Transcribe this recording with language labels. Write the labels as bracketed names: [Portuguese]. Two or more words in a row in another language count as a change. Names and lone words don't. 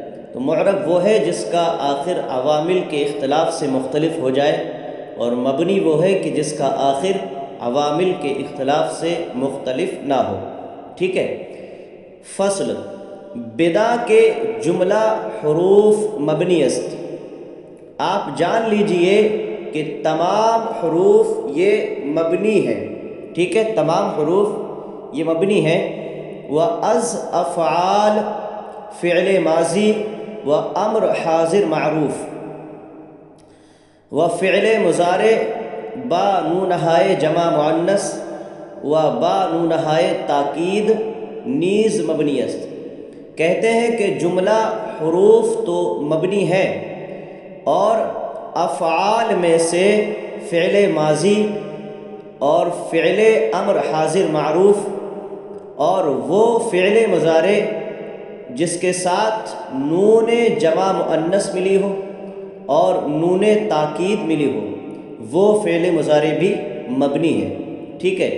[Urdu] تو معرب وہ ہے جس کا آخر عوامل کے اختلاف سے مختلف ہو جائے، اور مبنی وہ ہے کہ جس کا آخر عوامل کے اختلاف سے مختلف نہ ہو، ٹھیک ہے۔ [Persian] فصل بدا کے جملہ حروف مبنی است۔ [Urdu] آپ جان لیجئے کہ تمام حروف یہ مبنی ہیں، ٹھیک ہے، تمام حروف یہ مبنی ہیں۔ [Persian] وَأَز افعال فعل ماضی و امر حاضر معروف، و فعل مضارع با نونہائے جمع مؤنث و با نونہائے تاکید نیز مبنی است۔ [Urdu] کہتے ہیں کہ جملہ حروف تو مبنی ہے، اور افعال میں سے فعل ماضی اور فعل امر حاضر معروف اور وہ فعل مضارع جس کے ساتھ نون جمع مؤنث ملی ہو اور نون تاکید ملی ہو، وہ فعل مضارع بھی مبنی ہے، ٹھیک ہے۔